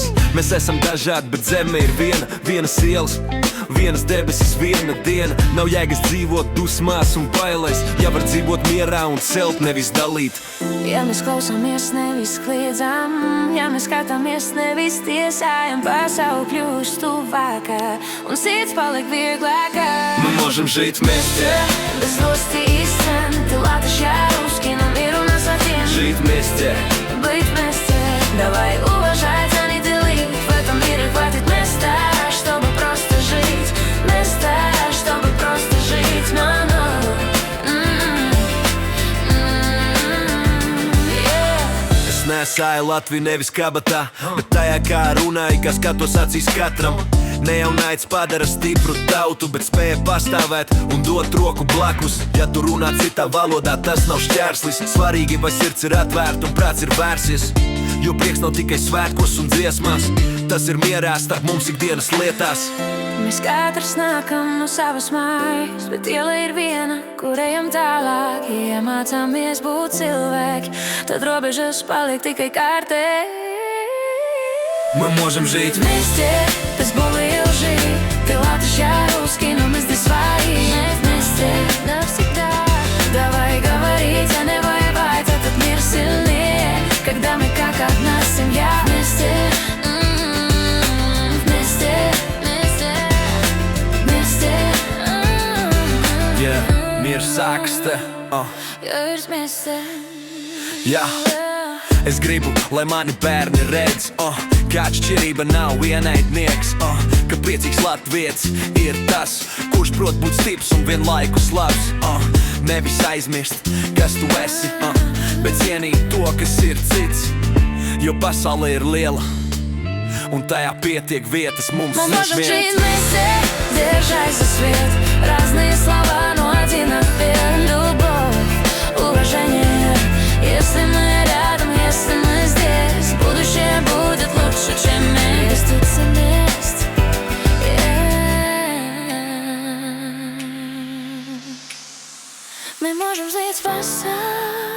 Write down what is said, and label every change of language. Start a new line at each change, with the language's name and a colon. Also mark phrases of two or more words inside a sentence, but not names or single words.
Latvian: Mēs esam dažādi, bet zeme ir viena, vienas ielas, vienas debesis, viena diena. Nav jēgas dzīvot dusmās un bailēs, ja var dzīvot mierā un celt, nevis dalīt. Ja mēs klausāmies, nevis kliedzam, ja mēs skatāmies, nevis tiesājam, pasaule kļūst tuvākā un sirds paliek vieglākā.
Russian: Мы можем жить вместе, без злости и сцен, ты латышь, я русский, но мир у нас один. жить вместе. Быть вместе, давай уважать, а не делить. В этом мире хватит места, чтобы просто жить. Места, чтобы просто жить, но-но.
Latvian: Es nesāju Latviju nevis kabatā, bet tajā kā runāju, kā skatos acīs katram. Ne jau naids padara stipru tautu, bet spēja pastāvēt un dot roku blakus. Ja tu runā citā valodā, tas nav šķērslis. Svarīgi, vai sirds ir atvērta un prāts ir vērsies. Jo prieks nav tikai svētkos un dziesmās, tas ir mierā starp mums ikdienas lietās. Mēs katrs nākam no savas mājas, bet iela ir viena, kur ejam tālāk. Ja mācāmies būt cilvēki, tad robežas paliek tikai kārtē.
Russian: Мы можем жить Вместе, без боли и лжи, ты латышь, я русский, но мы здесь свои. Вместе, навсегда. Давай говорить, а не воевать, этот мир сильнее, когда мы как одна семья. Вместе, вместе, вместе, вместе. Yeah,
Latvian: mīrs sākas te. Jo ir vmesте. Jā. Es gribu, lai mani bērni redz, kā atšķirība nav vienaidnieks, ka priecīgs latvietis ir tas, kurš prot būt stiprs un vienlaikus labs. Nevis aizmirst, kas tu esi, bet cienīt to, kas ir cits, jo pasaule ir liela un tajā pietiek vietas mums.
Russian: Мы можем жить вместе, держась за свет. Разные слова, но один ответ. Любовь, уважение. Если мы рядом, если мы здесь, будущее будет лучше, чем есть. Тут вместе. Мы можем жить в